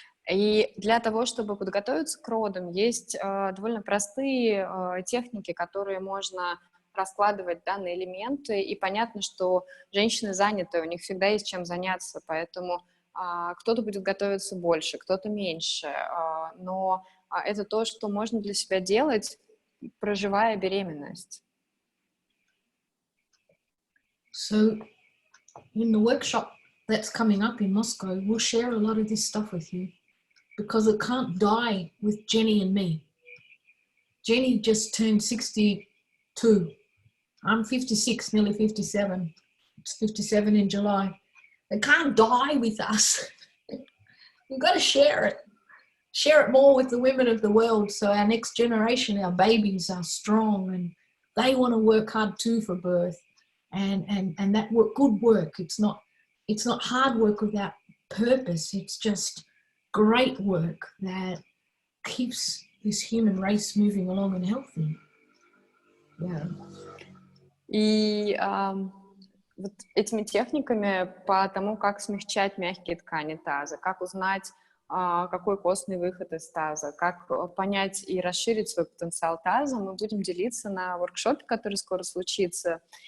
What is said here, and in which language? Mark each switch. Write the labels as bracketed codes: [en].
[ru] И для того, чтобы подготовиться к родам, есть довольно простые техники, которые можно раскладывать данные элементы, и понятно, что женщины заняты, у них всегда есть чем заняться, поэтому кто-то будет готовиться больше, кто-то меньше, но это то, что можно для себя делать, проживая беременность. [en] So in the workshop that's coming up in Moscow, we'll share a lot of this stuff with you, because it can't die with Jenny and me. Jenny just turned 62. I'm 56, nearly 57. It's 57 in July. It can't die with us. You've got to share it. Share it more with the women of the world, so our next generation, our babies, are strong and they want to work hard too for birth. And that work, good work. It's not hard work without purpose. It's just great work that keeps this human race moving along and healthy. Yeah. [ru] И вот этими техниками по тому, как смягчать мягкие ткани таза, как узнать, какой костный выход из таза, как понять и расширить свой потенциал таза, мы будем делиться на воркшопе, который скоро случится.